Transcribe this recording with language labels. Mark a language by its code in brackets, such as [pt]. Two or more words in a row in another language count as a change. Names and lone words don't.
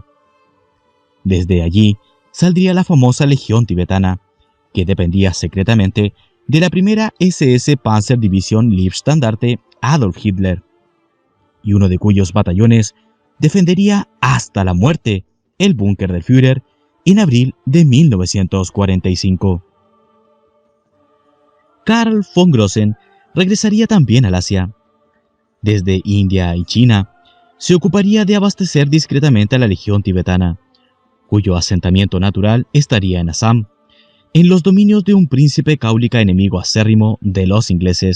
[es] Desde allí saldría la famosa Legión Tibetana, que dependía secretamente de la primera SS Panzerdivision Leibstandarte Adolf Hitler, y uno de cuyos batallones defendería hasta la muerte el búnker del Führer en abril de 1945. Karl von Grossen regresaría también al Asia. Desde India y China, se ocuparía de abastecer discretamente a la Legión Tibetana, cuyo asentamiento natural estaría en Assam, en los dominios de un príncipe cáulica enemigo acérrimo de los ingleses.